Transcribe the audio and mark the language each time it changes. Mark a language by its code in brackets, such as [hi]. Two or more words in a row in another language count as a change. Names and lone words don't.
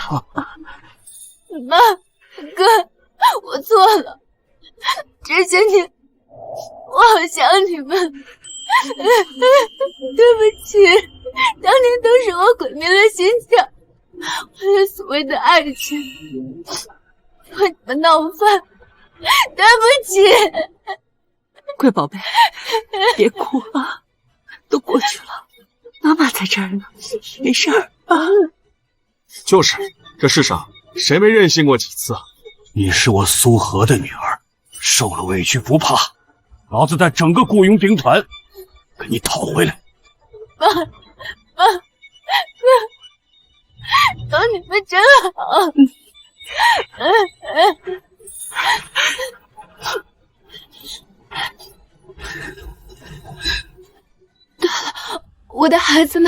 [zh] 媽，哥，我錯了，這些年我好想你們，對不起，當年都是我毀滅了心想，為了所謂的愛情，和你們鬧翻，對不起。乖寶貝，別哭啊，都過去了，媽媽在這兒呢，沒事兒啊。就是，這世上誰沒任性過幾次啊？你是我蘇荷的女兒，受了委屈不怕， 老子带整个雇傭兵团给你讨回来。爸，你们真好。对了，我的孩子呢？